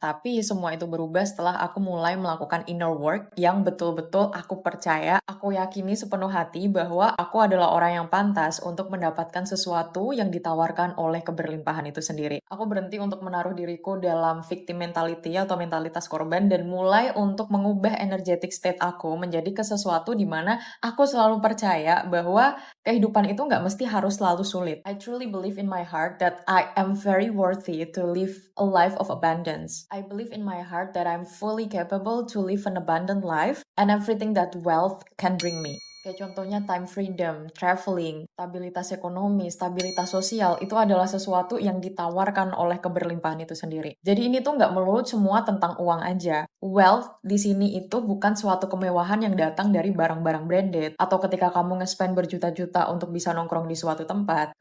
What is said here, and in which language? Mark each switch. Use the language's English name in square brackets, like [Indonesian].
[Indonesian] Tapi semua itu berubah setelah aku mulai melakukan inner work yang betul-betul aku percaya, aku yakini sepenuh hati bahwa aku adalah orang yang pantas untuk mendapatkan sesuatu yang ditawarkan oleh keberlimpahan itu sendiri. Aku berhenti untuk menaruh diriku dalam victim mentality atau mentalitas korban dan mulai untuk mengubah energetic state aku menjadi ke sesuatu di mana aku selalu percaya bahwa kehidupan itu nggak mesti harus selalu sulit. [English] I truly believe in my heart that I am very worthy to live a life of abundance. I believe in my heart that I'm fully capable to live an abundant life and everything that wealth can bring me. [Indonesian] Kayak contohnya time freedom, traveling, stabilitas ekonomi, stabilitas sosial, itu adalah sesuatu yang ditawarkan oleh keberlimpahan itu sendiri. Jadi ini tuh nggak melulu semua tentang uang aja. Wealth di sini itu bukan suatu kemewahan yang datang dari barang-barang branded, atau ketika kamu nge-spend berjuta-juta untuk bisa nongkrong di suatu tempat.